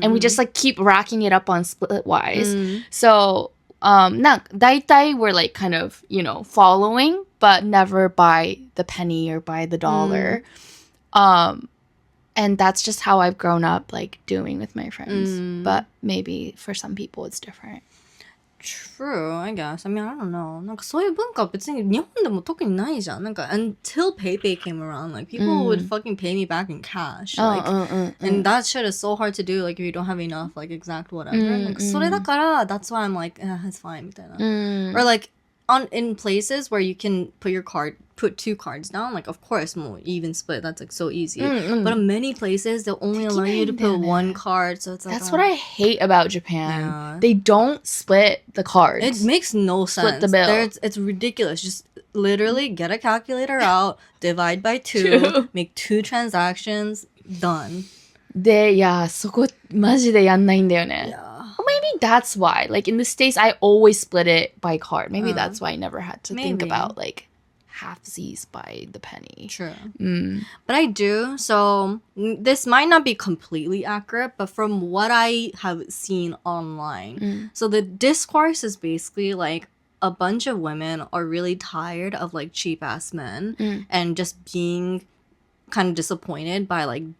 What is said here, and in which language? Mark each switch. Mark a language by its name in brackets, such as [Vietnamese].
[English] And we just like keep racking it up on Splitwise. So, 大体 we're like kind of, you know, following, but never by the penny or by the dollar. And that's just how I've grown up like doing with my friends. But maybe for some people it's different. True, I guess. I mean, I don't know. [Japanese] なんかそういう文化は別に日本でも特にないじゃん。 [English] なんか until PayPay came around, like people would fucking pay me back in cash. Like, and that shit is so hard to do. Like if you don't have enough, like exact whatever. [Japanese] なんかそれだから、 [English] that's why I'm like, it's fine みたいな。 Or like in places where you can put two cards down, like of course more even split, that's like so easy. But in many places they'll only allow you to put one card, so it's like that's what I hate about Japan. They don't split the cards. It makes no sense. Split the bill. It's ridiculous. Just literally get a calculator out, divide by two, make two transactions, done. [Japanese] で、そこマジでやんないんだよね。 [English] Maybe that's why. Like in the States, I always split it by card. Maybe that's why I never had to think about like halfsies by the penny. True. But I do. So this might not be completely accurate, but from what I have seen online, so the discourse is basically like a bunch of women are really tired of like cheap ass men and just being kind of disappointed by like